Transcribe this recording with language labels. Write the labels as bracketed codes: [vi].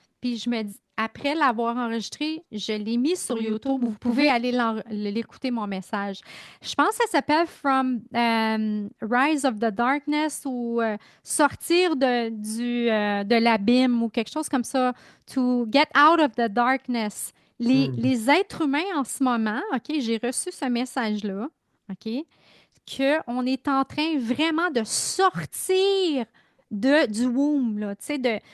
[fr] Puis je me dis, après l'avoir enregistré, je l'ai mis sur YouTube. Vous pouvez aller l'écouter, mon message. Je pense que ça s'appelle From Rise of the Darkness ou Sortir de l'abîme ou quelque chose comme ça. [en] To get out of the darkness. Mm. [fr] Les êtres humains en ce moment, OK, j'ai reçu ce message-là, OK? Qu'on est en train vraiment de sortir du womb, là, tu sais, de,